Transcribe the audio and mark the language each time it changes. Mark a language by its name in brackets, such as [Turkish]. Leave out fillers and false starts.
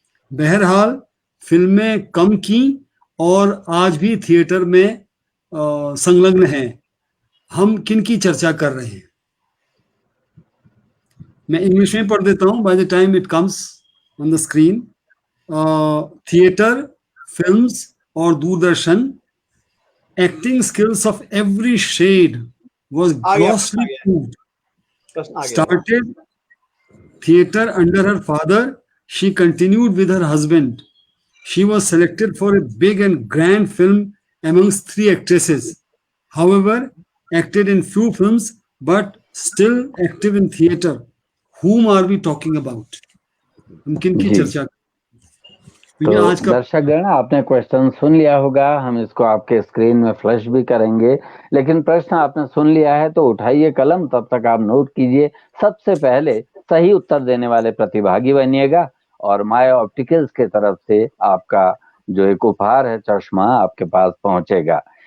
[Hindi] बहरहाल फिल्में कम की और आज भी थिएटर में संलग्न हैं। हम किन की चर्चा कर रहे हैं? मैं इंग्लिश में पढ़ देता हूँ [English] By the time it comes on the screen. [Hindi] Theatre, films और Doordarshan, [English] acting skills of every shade was grossly proved. Started theatre under her father, she continued with her husband. She was selected for a big and grand film amongst 3 actresses. However, acted in few films but still active in theatre. Whom are we talking about? [Hindi] हम किन की चर्चा? तो दर्शकगण, आपने question सुन लिया होगा, हम इसको आपके स्क्रीन में फ्लैश भी करेंगे, लेकिन प्रश्न आपने सुन लिया है तो उठाइए कलम, तब तक आप नोट कीजिए। सबसे पहले सही उत्तर देने वाले प्रतिभागी बनिएगा और माय ऑप्टिकल्स के तरफ से आपका जो एक उपहार है, चश्मा, आपके पास पहुंचेगा।